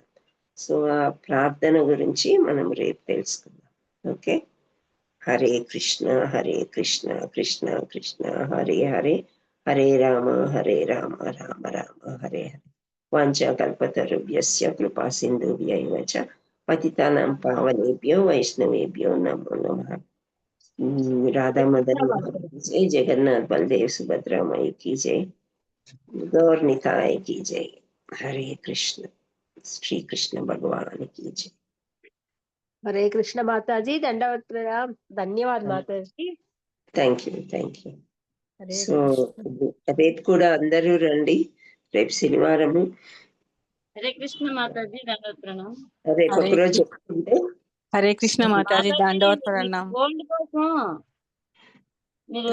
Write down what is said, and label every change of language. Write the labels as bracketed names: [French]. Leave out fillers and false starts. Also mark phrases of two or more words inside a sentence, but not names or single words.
[Telugu] సో ఆ ప్రార్థన గురించి మనం రేపు తెలుసుకుందాం. ఓకే. హరే కృష్ణ కృష్ణ కృష్ణ హరే హరే, హరే రామ రామ రామ హరే హరే. [Sanskrit] వాంఛాకల్పతరుభ్యస్య కృపా సింధుభ్యైవ చ పతితానాం పావనేభ్యో వైష్ణవేభ్యో నమో నమః. [Hindi] राधा मदन मोहन की जय, जगन्नाथ बलदेव सुभद्रा माई की जय, गौर निताय की जय। हरे कृष्ण, श्री कृष्ण भगवान की जय। हरे कृष्ण माताजी, दंडवत प्रणाम, धन्यवाद माताजी। [English] Thank you. [Telugu] సో రేపు కూడా అందరూ రండి, రేపు శనివారము. హరే కృష్ణ మాతాజీ, దండవత్ ప్రణాం. రేపు ఒక రోజు చెప్పుకుంటే హరే కృష్ణ మాతాజీ, దండవత్ ప్రణాం. గోల్డ్ కోసం మీరు